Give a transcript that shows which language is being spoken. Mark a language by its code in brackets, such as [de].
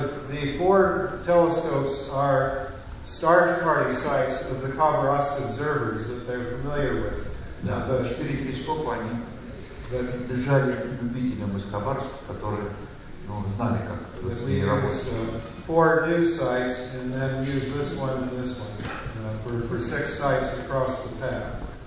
[en] The 4 telescopes are start party sites of the Khabarovsk observers that they're familiar with. [ru] Да, 4 телескопа они держали любителям из Хабаровска, которые знали, как с ними работать. [en] 4 new sites and then use this one and this one for 6 sites across the path.